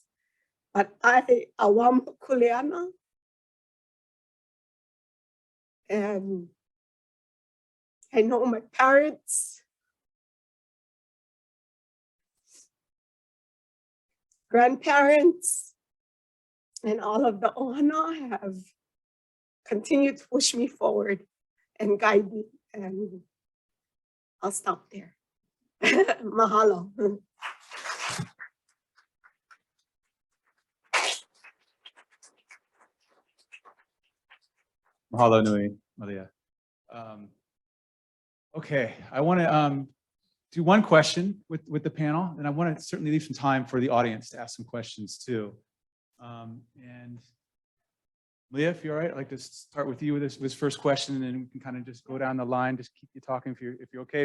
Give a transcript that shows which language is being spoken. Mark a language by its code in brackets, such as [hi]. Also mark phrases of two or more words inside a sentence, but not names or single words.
[en] But I awam kuleana, and I know my parents, grandparents, and all of the ohana have continued to push me forward and guide me. And I'll stop there. Mahalo. [haw] Mahalo nui, Malia. [en] Okay, I want to do one question with the panel, and I want to certainly leave some time for the audience to ask some questions too. And Malia, if you're all right, I'd like to start with you with this first question, and then we can kind of just go down the line, just keep you talking if you're okay.